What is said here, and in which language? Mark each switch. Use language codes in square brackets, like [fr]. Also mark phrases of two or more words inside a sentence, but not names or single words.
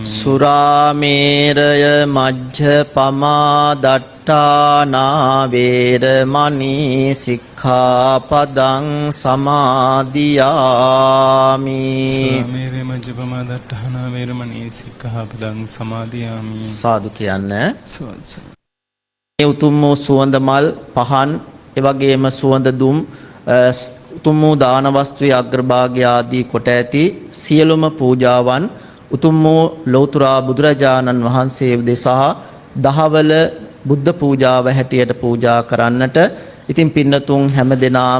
[pi] සුරාමේරය මජ්ජපමා දට්ඨානා වේරමණී සික්ඛාපදං සමාදියාමි. සුරාමේරය මජ්ජපමා දට්ඨානා වේරමණී සික්ඛාපදං සමාදියාමි. [si] සාදු කියන්න. සෝත්ස මේ උතුම් වූ සුවඳ මල් පහන් එවැගේම සුවඳ දුම් උතුම් වූ දාන වස්තුවේ අග්‍රභාගය ආදී කොට ඇති සියලුම පූජාවන් උතුම් වූ ලෞතර බුදුරජාණන් වහන්සේ දෙසා දහවල බුද්ධ පූජාව හැටියට පූජා කරන්නට ඉතින් පින්නතුන් හැම දිනාම